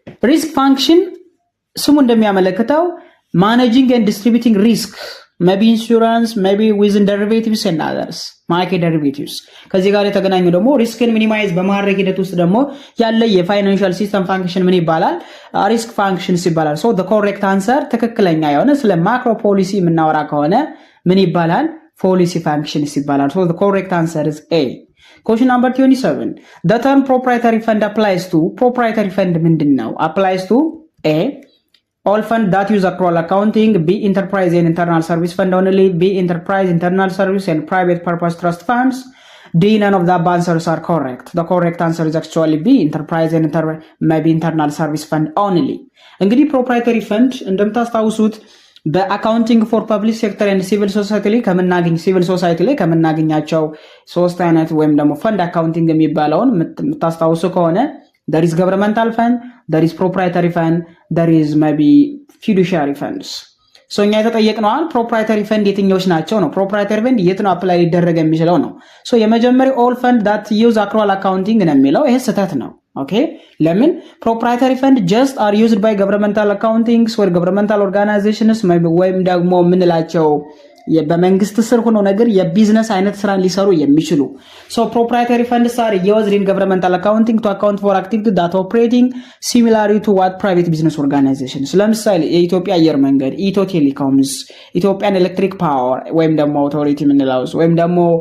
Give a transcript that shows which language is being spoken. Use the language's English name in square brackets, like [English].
[Amharic] ሪስክ ፋንክሽን ስሙ እንደሚያመለክተው [English] managing and distributing risk, maybe insurance, maybe within derivatives and others, market derivatives [Amharic] ከዚህ ጋር የተገናኙ ደግሞ ሪስክን ሚኒማይዝ በማድረግ ሂደት ውስጥ ደግሞ ያለ የፋይናንሻል ሲስተም ፋንክሽን ምን ይባላል? ሪስክ ፋንክሽንስ ይባላል። [English] so the correct answer [Amharic] ትክክለኛ የሆነ ስለ ማክሮ ፖሊሲ የምናወራ ከሆነ ምን ይባላል? ፖሊሲ ፋንክሽንስ ይባላል። [English] so the correct answer is A. question number 27 the term proprietary fund applies to proprietary fund ምንድነው? applies to A. all fund that use accrual accounting, B. enterprise and internal service fund only, B. enterprise, internal service and private purpose trust funds, D. none of the answers are correct. The correct answer is actually B. enterprise and maybe internal service fund only. [Amharic] እንግዲህ proprietary fund እንደምታስታውሱት በአካውንቲንግ ፎር ፐብሊክ ሴክተር ኤንድ ሲቪል ሶሳይቲ ላይ ከምናገኛቸው ሶስት አይነት ወይም ደግሞ ፈንድ አካውንቲንግ የሚባለውን የምታስታውሱ ከሆነ [English] there is governmental fund, there is proprietary fund, there is maybe fiduciary funds. [Amharic] so እኛ የተጠየቅነው proprietary fund የትኞች ናቸው ነው። proprietary fund የት ነው አፕላይ ሊደረግ የሚችለው ነው። so የመጀመሪያው [English] all fund that use accrual accounting [Amharic] ነው የሚለው ይሄ ስህተት ነው። ኦኬ ለምን? [English] proprietary fund just are used by governmental accountings or governmental organizations [Amharic] ወይም ደግሞ ምንላቸው በመንግስት ስር ሆኖ ነገር የቢዝነስ አይነት ስራን ሊሰሩ የሚችሉ ሶ ፕሮፕራይተሪ ፈንድስ አር [English] used in governmental accounting to account for activities that operating similarly to what private business organizations [Amharic] ለምሳሌ የኢትዮጵያ አየር መንገድ፣ ኢትዮ ቴሌኮምስ፣ ኢትዮጵያን ኤሌክትሪክ ፓወር ወይም ደግሞ አውቶሪቲ የምንለው ወይም ደግሞ